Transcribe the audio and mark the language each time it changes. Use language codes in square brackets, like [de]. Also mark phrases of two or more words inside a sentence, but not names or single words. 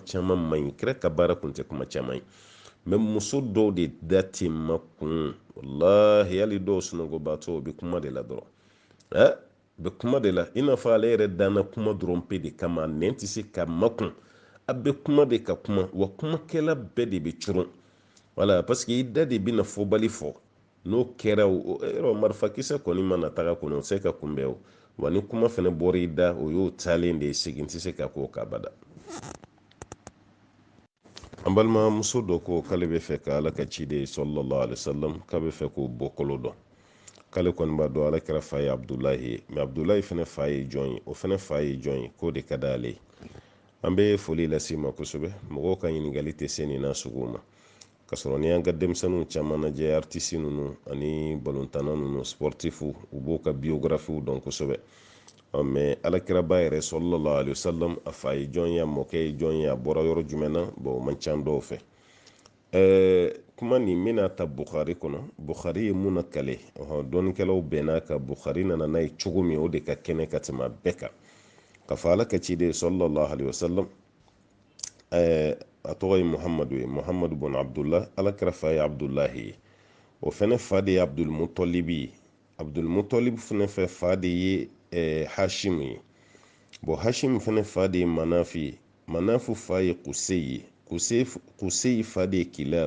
[bm] caman man ɲi kira ka baara kun tɛ kuma caman ye mɛ muso dɔw de da tɛ makun wallahi hali dɔw sunɔgɔbaatɔ u bɛ kuma de la dɔrɔn u bɛ kuma de la i n'a fɔ ale yɛrɛ danna kuma dɔrɔn pe de kama nɛn tɛ se ka makun a bɛ kuma de ka kuma wa kumakɛla bɛɛ de bɛ coron wala [fr] parce que [bm] i da de bɛna fɔbali fɔ n'o kɛra o marifakisɛ kɔni mana taga kɔnɔ o se ka kunbɛn o wa ni kuma fana bɔra i da o y'o taalen de ye segin tɛ se ka k'o ka bada an balimamuso dɔ ko k'ale bɛ fɛ ka ala ka ciden [ar] صلى الله عليه وسلم [bm] k'a bɛ fɛ k'o bɔ kolo dɔn k'ale kɔni b'a dɔn ala kɛra fa ye abdulahi ye mɛ abdulahi fana fa ye jɔn ye o fana fa ye jɔn ye k'o de ka d'ale ye an bɛ foli lase ma kosɛbɛ mɔgɔw ka ɲininkali tɛ se nin na sugu ma ka sɔrɔ ni an ka denmisɛnninw caman lajɛ artiste ninnu ani balontanna ninnu sportifu u b'o ka biographiw dɔn kosɛbɛ mais alakira ba yɛrɛ [ar] صلى الله عليه وسلم [bm] a fa ye jɔn ye a mɔkɛ ye jɔn ye a bɔra yɔrɔ jumɛn na bon o man ca dɔw fɛ. kuma nin bɛna ta Bukhari kɔnɔ. Bukhari ye mun nakale dɔnnikɛlaw bɛnna ka Bukhari nana n'a ye cogo min o de ka kɛnɛ ka tɛmɛ bɛɛ kan. Ka fɔ ala ka ciden [ar] صلى الله عليه وسلم [bm] a tɔgɔ ye Muhamadu ye, Muhamadu bɔn Abdullah, alakira fa ye Abdullahi ye. O fɛnɛ fa de ye Abdulmutalibi ye. Abdulmutalib fɛnɛ fɛ fa de ye Hashim ye. Bon Hashim fɛnɛ fa de ye Manafi ye. Manafu fa ye Kusei ye. Kusei fa de ye Kilab.